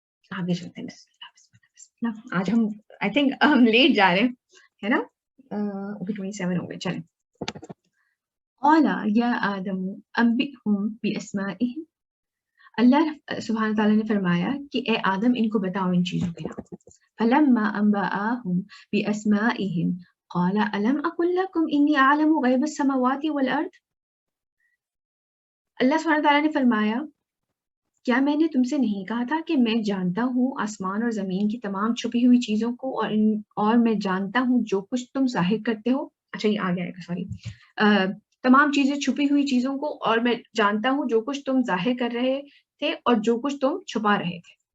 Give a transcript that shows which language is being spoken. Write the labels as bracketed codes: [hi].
[ur] آگے چلتے ہیں. بسم اللہ بسم اللہ بسم اللہ. آج ہم [en] I think [ur] ہم لیٹ جا رہے ہیں، ہے نا؟ 27 ہو گئے. چلیں. [ar] قال یا آدم انبئهم باسمائهم، [ur] اللہ سبحانہ تعالیٰ نے فرمایا کہ اے آدم ان کو بتاؤ ان چیزوں کے نام. [ar] فلما انبأهم باسمائهم قال الم اقل لكم انی اعلم غیب السماوات والارض. [ur] اللہ سبحانہ تعالیٰ نے فرمایا کیا میں نے تم سے نہیں کہا تھا کہ میں جانتا ہوں آسمان اور زمین کی تمام چھپی ہوئی چیزوں کو، اور میں جانتا ہوں جو کچھ تم ظاہر کرتے ہو. اچھا یہ آ گیا ہے، سوری. تمام چیزیں چھپی ہوئی چیزوں کو، اور میں جانتا ہوں جو کچھ تم ظاہر کر رہے تھے اور جو کچھ تم چھپا رہے تھے.